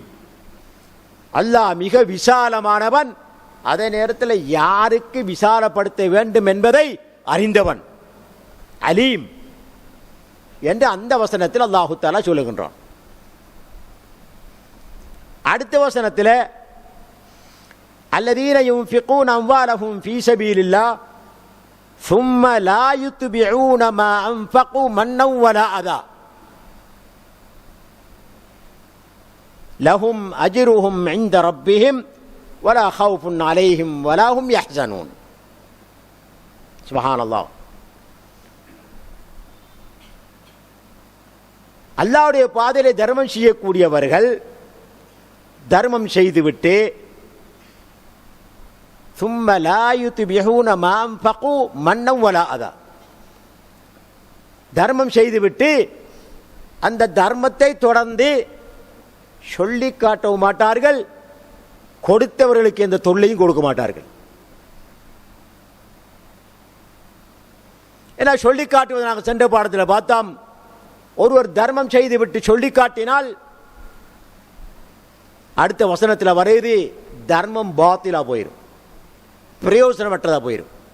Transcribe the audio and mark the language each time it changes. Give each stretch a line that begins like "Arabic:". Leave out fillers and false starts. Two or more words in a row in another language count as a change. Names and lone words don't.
Tamil: அல்லாஹ் மிக விசாலமானவன், அதே நேரத்தில் யாருக்கு விசாலப்படுத்த வேண்டும் என்பதை அறிந்தவன். அலீம் என்று அந்த வசனத்தில்
Arabic: الله تعالى
Tamil: சொல்லுகின்றான். அடுத்த வசனத்தில்
Arabic: الذين ينفقون أموالهم في سبيل الله ثم لا يتبعون ما أنفقوا منا ولا أذى لهم أجرهم عند ربهم ولا خوف عليهم ولا هم يحزنون. سبحان الله.
Tamil: அல்லாஹ்வுடைய பாதையிலே தர்மம் செய்யக்கூடியவர்கள் தர்மம் செய்துவிட்டு
Arabic: ثم لا يتبعون ما أنفقوا منا ولا أذى,
Tamil: தர்மம் செய்துவிட்டு அந்த தர்மத்தை தொடர்ந்து சொல்லி காட்டவும் மாட்டார்கள், கொடுத்தவர்களுக்கு எந்த தொல்லையும் கொடுக்க மாட்டார்கள். ஏன்னா சொல்லி காட்டுவது நாங்கள் சென்ற பாடத்தில் பார்த்தோம், ஒருவர் தர்மம் செய்துவிட்டு சொல்லி காட்டினால் அடுத்த வசனத்தில் வருது தர்மம் பாத்திலா போயிடும், பிரயோசனமற்றதா போயிடும்.